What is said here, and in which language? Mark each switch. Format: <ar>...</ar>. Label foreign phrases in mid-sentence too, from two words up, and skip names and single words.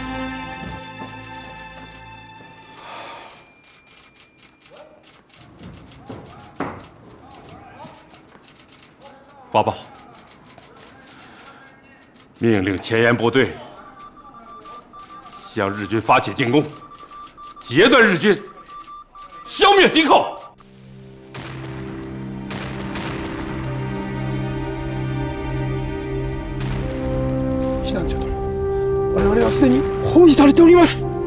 <zh>发报，命令前沿部队向日军发起进攻，截断日军，消灭敌寇。</zh> <ja>師団長殿、我々はすでに包囲されております。</ja>